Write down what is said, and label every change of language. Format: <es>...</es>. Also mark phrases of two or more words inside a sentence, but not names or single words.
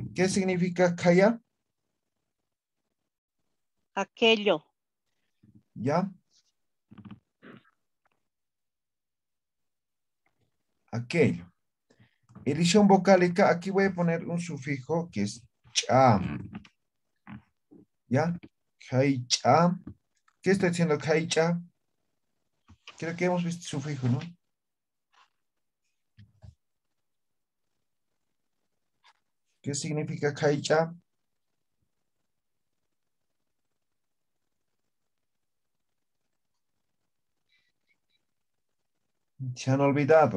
<es>¿Qué significa kaya? Aquello. ¿Ya? Aquello. Edición vocálica. Aquí voy a poner un sufijo que es cha. ¿Ya? Kaicha. ¿Qué está diciendo kaicha? Creo que hemos visto sufijo, ¿no? ¿Qué significa kaicha? Se han olvidado.</es>